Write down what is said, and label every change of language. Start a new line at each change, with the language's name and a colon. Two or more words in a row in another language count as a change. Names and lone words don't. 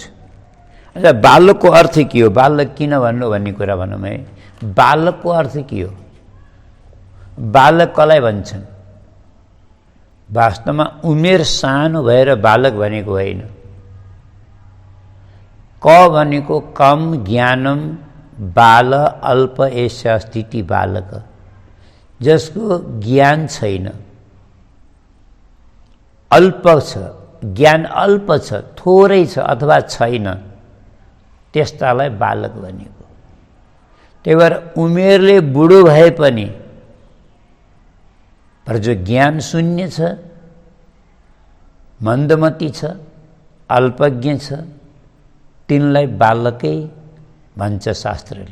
Nepali: अच्छा, बालकको अर्थ के हो? बालक किन भन्नु भन्ने कुरा भनौँ है। बालकको अर्थ के हो? बालक कसलाई भन्छन्? वास्तवमा उमेर सानो भएर बालक भनेको होइन। क भनेको
Sanskrit: कम ज्ञानम बाल अल्प एषा स्थिति बालक,
Nepali: जसको ज्ञान छैन, अल्प छ, ज्ञान अल्प छ, थोरै छ अथवा छैन, त्यस्तालाई बालक भनेको। त्यही भएर उमेरले बुढो भए पनि पर जो ज्ञान शून्य छ, मन्दमती छ, अल्पज्ञ छ, तिनलाई बालकै भन्छ शास्त्रले।